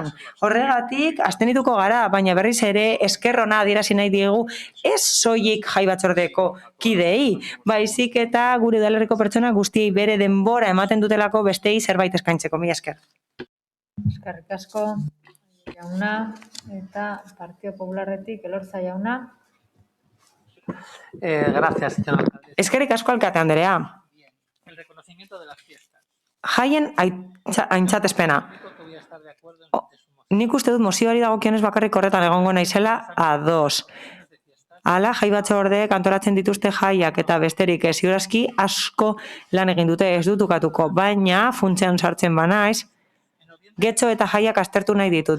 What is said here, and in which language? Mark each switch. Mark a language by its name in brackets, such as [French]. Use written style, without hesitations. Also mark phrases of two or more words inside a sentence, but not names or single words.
[Basque] Horregatik, abstenituko gara, baina berriz ere eskerrona adierazi nahi diegu ez soilik jai batzordeko kidei, baizik eta gure udalerriko pertsona guztiei bere denbora ematen dutelako bestei zerbait eskaintzeko, mila esker. Eskerrik asko, jauna, eta Partido Popularretik, Elorza jauna. [Spanish] Gracias, señora alcaldesa. [Basque] Eskerrik asko, alkate Andrea. [Spanish] El reconocimiento de las fiestas. [Basque] Jaien aintzatespena. Nik uste dut mozioari dagokionez bakarrik horretan egongo naizela ados. Hala, jai batzordeek antolatzen dituzte jaiak eta besterik ez ziurazki asko lan egin dute ez dutukatuko, baina funtsean sartzen banaiz, Getxo eta jaiak aztertu nahi ditut.